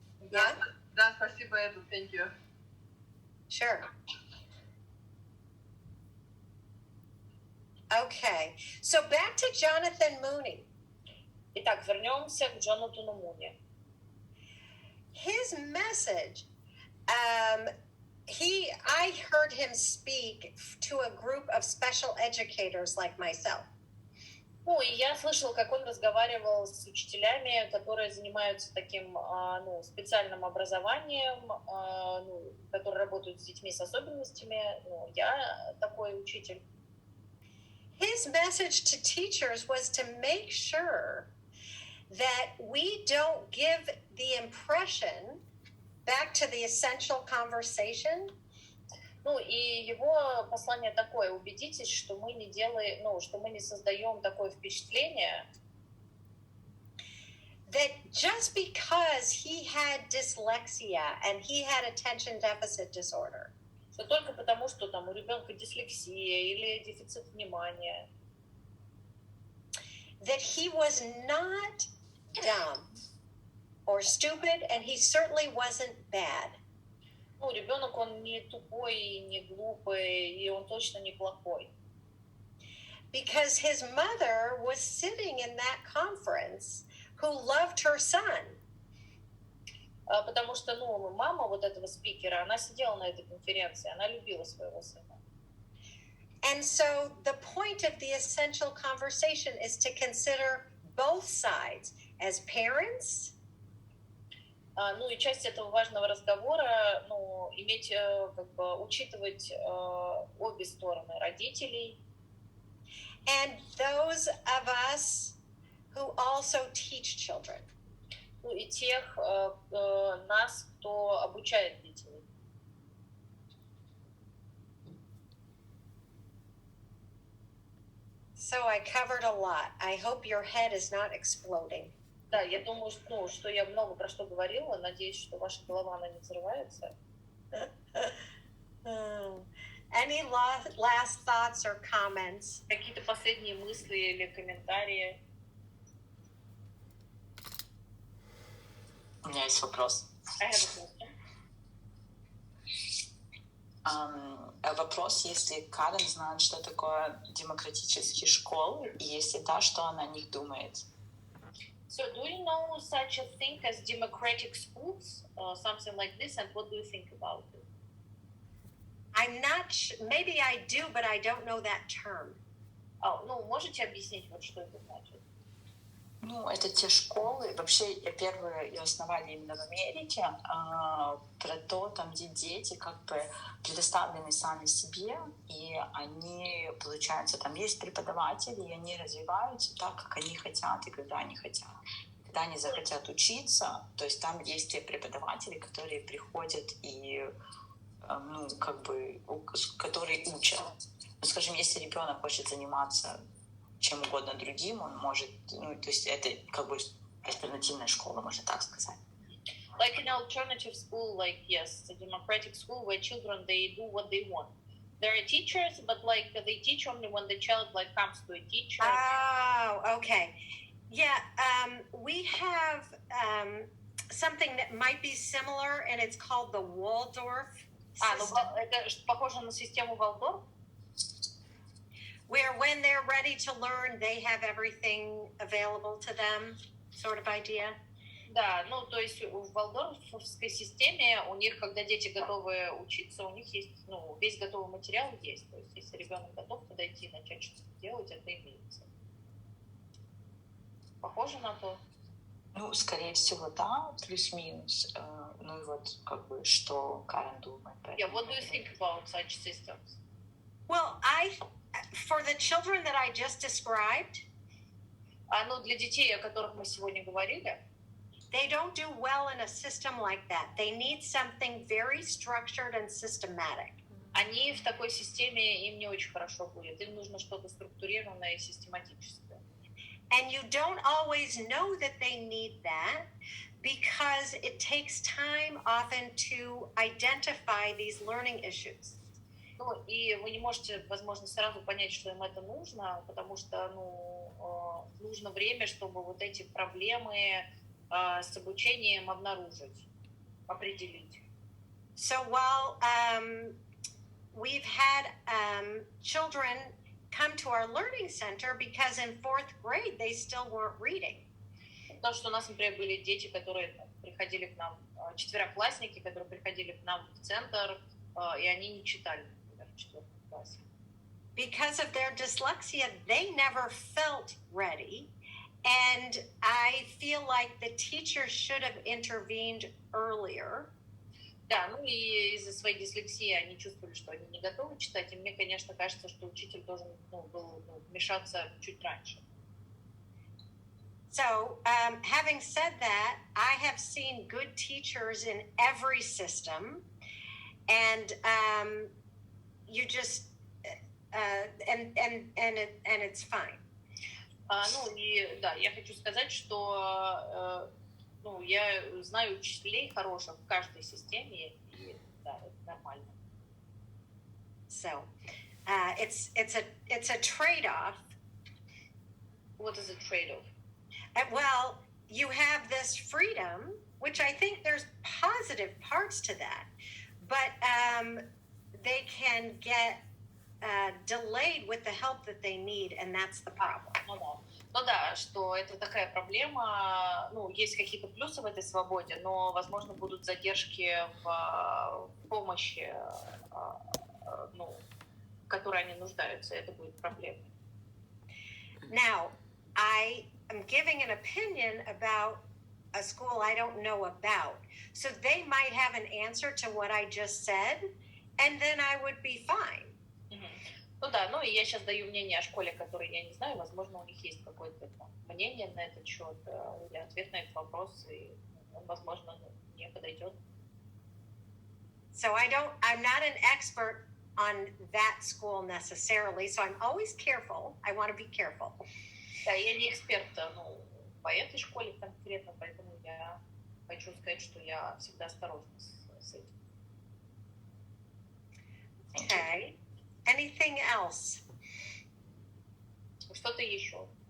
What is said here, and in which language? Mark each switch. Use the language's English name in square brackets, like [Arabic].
[English] Yeah. [Russian] Да, спасибо, Эду, [English] thank you. Sure. Okay, so back to Jonathan Mooney. [Russian] Итак, вернемся к Джонатану Муни. [English] His message, I heard him speak to a group of special educators like myself. [Russian] Ну, и я слышала, как он разговаривал с учителями, которые занимаются таким, ну, специальным образованием, ну, которые работают с детьми с особенностями. Ну, я такой учитель. [English] His message to teachers was to make sure that we don't give the impression, back to the essential conversation. [Russian] Ну, и его послание такое: убедитесь, что мы не делаем, ну, что мы не создаем такое впечатление, [English] that just because he had dyslexia and he had attention deficit disorder, [Russian] что только потому, что там у ребенка дислексия или дефицит внимания, [English] that he was not dumb or stupid, and he certainly wasn't bad. [Russian] Ну, ребенок, он не тупой, не глупый, и он точно не плохой. [English] Because his mother was sitting in that conference who loved her son. [Russian] Потому что, ну, мама вот этого спикера, она сидела на этой конференции, она любила своего сына. [English] And so the point of the essential conversation is to consider both sides as parents. [Russian] Ну и часть этого важного разговора, ну, иметь, как бы, учитывать обе стороны родителей. [English] And those of us who also teach children. [Russian] Ну и тех нас, кто обучает детей. [English] So I covered a lot. I hope your head is not exploding. [Russian] Да, я думаю, что я много про что говорила. Надеюсь, что ваша голова, она не взрывается. [English] Any last thoughts or comments? [Russian] Какие-то последние мысли или комментарии? У меня есть вопрос. [English] I have a question. [Russian] Вопрос, если Карен знает, что такое демократические школы, и если да, что она о них думает? [English] So, do you know such a thing as democratic schools, something like this, and what do you think about it? I'm not sure. Maybe I do, but I don't know that term. [Russian] Ну, можете объяснить, вот что это значит? Ну, это те школы, вообще, ее основали именно в Америке, про то, там, где дети как бы предоставлены сами себе, и они, получается, там есть преподаватели, и они развиваются так, как они хотят, и когда они хотят. Когда они захотят учиться, то есть там есть те преподаватели, которые приходят и, ну, как бы, которые учат. Ну, скажем, если ребенок хочет заниматься чем угодно другим, он может, ну, то есть это как бы альтернативная школа, можно так сказать. [English] Like an alternative school, like, yes, a democratic school where children, they do what they want. There are teachers, but like they teach only when the child like comes to a teacher. Oh, okay. Yeah, we have something that might be similar, and it's called the Waldorf system, [Russian] Это похоже на систему Валдорф. [English] where when they're ready to learn, they have everything available to them, sort of idea. [Russian] Да, ну то есть в валдорфской системе у них, когда дети готовы учиться, у них есть, ну, весь готовый материал есть. То есть если ребенок готов подойти и начать что-то делать, это имеется. Похоже на то? Ну, скорее всего, да, плюс-минус. Ну и вот, как бы, что Карен думает. [English] Yeah, what do you think about such systems? Well, for the children that I just described, [Russian] Ну, для детей, о которых мы сегодня говорили, [English] they don't do well in a system like that. They need something very structured and systematic. [Russian] они в такой системе, им не очень хорошо будет. Им нужно что-то структурированное и систематическое. [English] And you don't always know that they need that because it takes time often to identify these learning issues. [Russian] Ну, и вы не можете, возможно, сразу понять, что им это нужно, потому что, ну, нужно время, чтобы вот эти проблемы с обучением обнаружить, определить. [English] So while we've had children come to our learning center because in 4th grade they still weren't reading. [Russian] То, что у нас, например, были дети, которые приходили к нам, четвероклассники, которые приходили к нам в центр, и они не читали, например, в 4 классе. [English] Because of their dyslexia, they never felt ready. And I feel like the teacher should have intervened earlier. [Russian] Да, ну и из-за своей дислексии они чувствовали, что они не готовы читать, и мне, конечно, кажется, что учитель должен был вмешаться чуть раньше. [English] So, having said that, I have seen good teachers in every system, and you just and it's fine. [Russian] Ну и да, я хочу сказать, что ну, я знаю учителей хороших в каждой системе, и да, это нормально. [English] So, it's a trade-off. What is a trade-off? Well, you have this freedom, which I think there's positive parts to that, but they can get delayed with the help that they need, and that's the problem. [Russian] Ну да, что это такая проблема, ну, есть какие-то плюсы в этой свободе, но, возможно, будут задержки в помощи, ну, в которой они нуждаются, и это будет проблемой. [English] Now, I am giving an opinion about a school I don't know about. So they might have an answer to what I just said, and then I would be fine. [Russian] Ну да, ну и я сейчас даю мнение о школе, которой я не знаю, возможно, у них есть какое-то мнение на этот счет или ответ на этот вопрос, и он, возможно, не подойдет. [English] So I'm not an expert on that school necessarily, so I'm always careful. I want to be careful. [Russian] Да, я не эксперт, ну, по этой школе конкретно, поэтому я хочу сказать, что я всегда осторожна с этим. [English] Okay. Anything else? [Russian] Что-то еще?